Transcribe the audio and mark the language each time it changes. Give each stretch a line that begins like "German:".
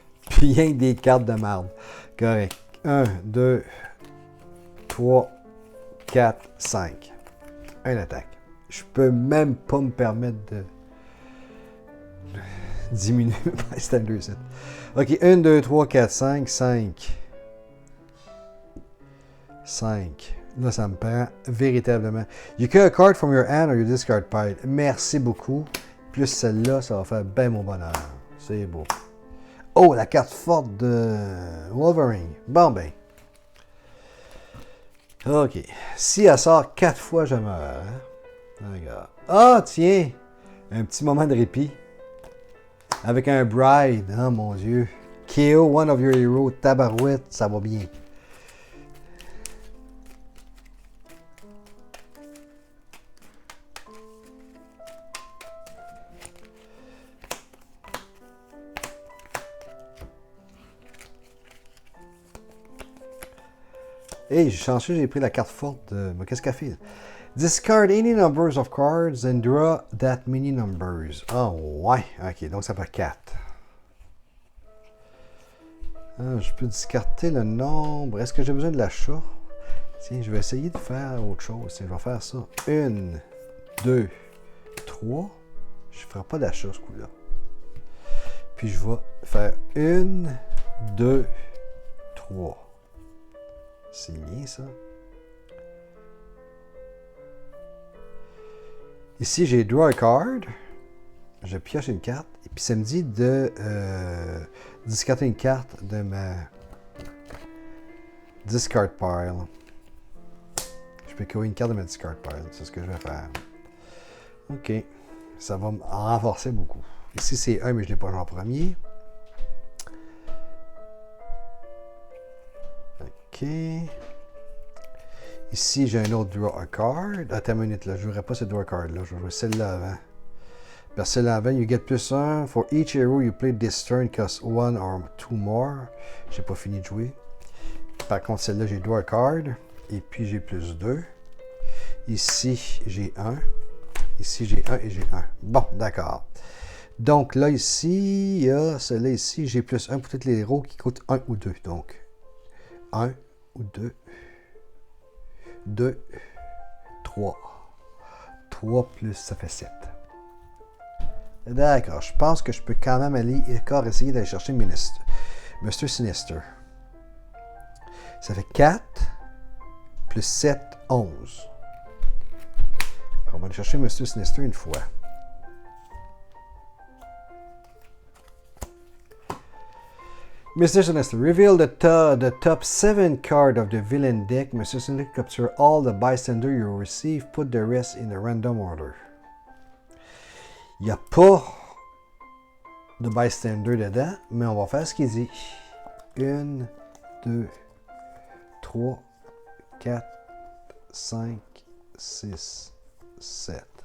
French: Puis rien que des cartes de marde. Correct. 1, 2, 3, 4, 5. Un attaque. Je peux même pas me permettre de diminuer
English: my standard set.
French: OK, 1, 2, 3, 4, 5, 5. 5. Là, ça me prend véritablement.
English: You cut a card from your hand or your discard pile.
French: Merci beaucoup. Plus celle-là, ça va faire bien mon bonheur. C'est beau. Oh, la carte forte de Wolverine. Bon, ben. OK. Si elle sort 4 fois, je meurs. Hein? Regarde. Ah, tiens! Un petit moment de répit. Avec un Bride. Oh, mon Dieu.
English: KO, one of your heroes.
French: Tabarouette, ça va bien. Hey, j'ai chancé, j'ai pris la carte forte de... Mais qu'est-ce qu'elle fait?
English: Discard any numbers of cards and draw that many numbers.
French: Ah, ouais. OK, donc ça fait 4. Ah, je peux discarter le nombre. Est-ce que j'ai besoin de l'achat? Tiens, je vais essayer de faire autre chose. Tiens, je vais faire ça. 1, 2, 3. Je ne ferai pas d'achat ce coup-là. Puis je vais faire 1, 2, 3. C'est bien ça. Ici, j'ai
English: draw a card.
French: Je pioche une carte. Et puis ça me dit de discarter une carte de ma discard pile. Je peux créer une carte de ma discard pile. C'est ce que je vais faire. OK. Ça va me renforcer beaucoup. Ici, c'est 1, mais je ne l'ai pas joué en premier. OK. Ici, j'ai un autre
English: draw a card.
French: Attends une minute, là. Je ne jouerai pas cette draw a card-là. Je vais jouer celle-là avant. Parce que celle-là avant,
English: you get +1. For each hero you play this turn, cost 1 or 2 more.
French: J'ai pas fini de jouer. Par contre, celle-là, j'ai
English: draw a card.
French: Et puis, j'ai +2. Ici, j'ai 1. Ici, j'ai 1 et j'ai 1. Bon, d'accord. Donc, là, ici, il y a celle-là ici. J'ai +1 pour tous les héros qui coûtent 1 ou 2. Donc, 1 ou 2. 2, 3. 3 plus, ça fait 7. D'accord, je pense que je peux quand même aller encore essayer d'aller chercher Mr. Sinister. Ça fait 4 plus 7, 11. On va aller chercher Mr. Sinister une fois.
English: Mr. Sinister, reveal the top 7 card of the villain deck. Mr. Sinister, capture all the bystander you receive. Put the rest in a random order.
French: Il n'y a pas de bystander dedans, mais on va faire ce qu'il dit. 1, 2, 3, 4, 5, 6, 7.